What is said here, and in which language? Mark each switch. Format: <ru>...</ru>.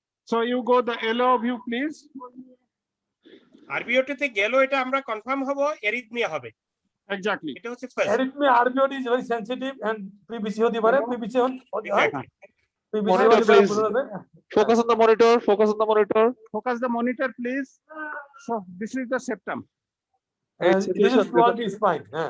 <en>So you go the LO view please.</en> <bn>আরবিওটি তে গেল এটা আমরা কনফার্ম হব এরিথমিয়া হবে।</bn> <en>Exactly.</en> <bn>এটা হচ্ছে first.</bn> <en>arrhythmia RBOT is very sensitive and PBC</en> <bn>হতে পারে, PBC হতে হয়।</bn> <en>Monitor please. Focus on the monitor. Focus on the monitor. Focus the monitor please. So this is the septum. This is towards the spine.</en>